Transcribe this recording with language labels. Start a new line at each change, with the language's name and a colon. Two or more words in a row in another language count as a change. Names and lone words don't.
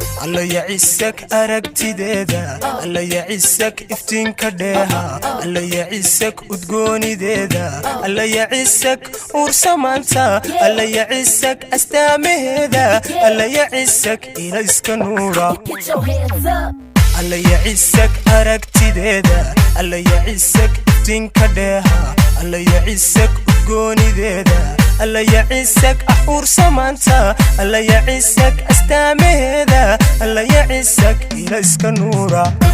Somali: Alla ya cisak aragtideeda, Alla ya cisak iftiinka dheeha, Alla ya cisak udgoonideeda, Alla ya cisak uur samaanta, Alla ya cisak astaamaheeda, Alla ya cisak ilayska nuura.
English: Put your hands up.
Somali: Alla ya cisak aragtideeda, Alla ya cisak iftiinka dheeha, Alla ya cisak udgoonideeda, Alla ya cisak ah uur samaanta, Alla ya cisak astaamaheeda, Alla ya cisak ilayska nuura.